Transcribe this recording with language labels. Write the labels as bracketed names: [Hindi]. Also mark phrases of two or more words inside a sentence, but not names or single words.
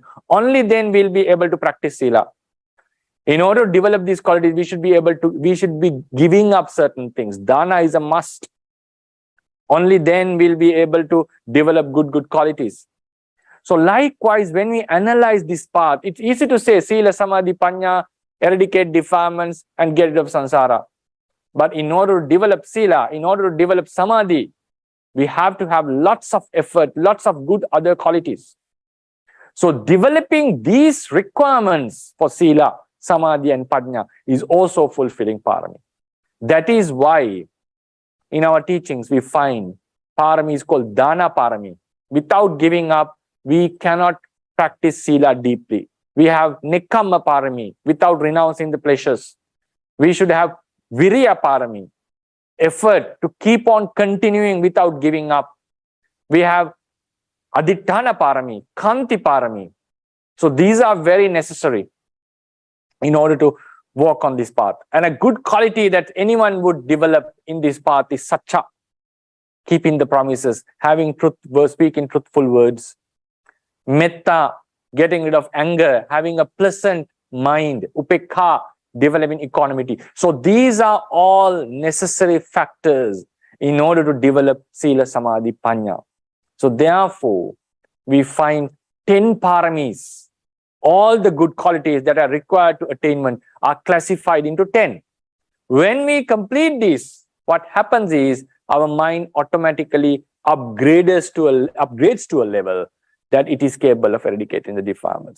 [English] Only then we'll be able to practice sila. In order to develop these qualities, we should be giving up certain things. Dana is a must. Only then we'll be able to develop good qualities. So likewise, when we analyze this path, it's easy to say [Pali] sila, samadhi, panya, [English] eradicate defilements and get rid of samsara. But in order to develop sila, in order to develop samadhi, we have to have lots of effort, lots of good other qualities. So developing these requirements for [Pali] sila, samadhi and panya [English] is also fulfilling parami. That is why in our teachings we find parami is called [Pali] dana parami. [English] Without giving up, we cannot practice sila deeply. We have [Pali] nekkhamma parami [English] without renouncing the pleasures. We should have [Pali] viriya parami, [English] effort to keep on continuing without giving up. We have [Pali] aditthana parami, kanti parami. [English] So these are very necessary in order to walk on this path. And a good quality that anyone would develop in this path is satcha, keeping the promises, having speaking truthful words, metta, getting rid of anger, having a pleasant mind, upekha, developing equanimity. So these are all necessary factors in order to develop [Pali] sila, samadhi, panya. [English] So therefore, we find 10 paramis. All the good qualities that are required to attainment are classified into 10. When we complete this, what happens is our mind automatically upgrades to a level that it is capable of eradicating the defilements.